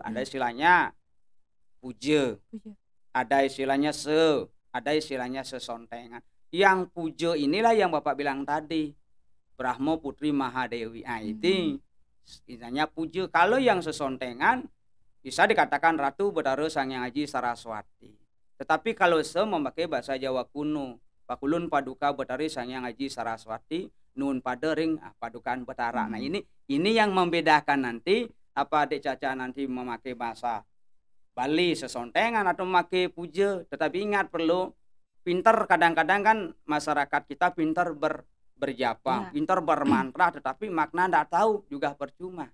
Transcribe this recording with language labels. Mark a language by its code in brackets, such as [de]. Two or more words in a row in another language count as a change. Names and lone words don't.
[id] Ada istilahnya puja, ada istilahnya ada istilahnya sesontengan. Yang puja inilah yang Bapak bilang tadi, Brahma Putri Mahadewi. Nah, itu istilahnya puja. Kalau yang sesontengan bisa dikatakan Ratu Betara Sangyang Aji Saraswati. Tetapi kalau memakai bahasa Jawa kuno, [kaw] Pakulun Paduka Betari Sangyang Aji Saraswati Nun Padering Padukan Betara. [id] Nah, ini yang membedakan nanti apa Adik Caca nanti memakai bahasa Bali sesontengan atau memakai puja. Tetapi ingat perlu pinter, kadang-kadang kan masyarakat kita pinter berjapa, pintar bermantra, tetapi makna tidak tahu juga percuma.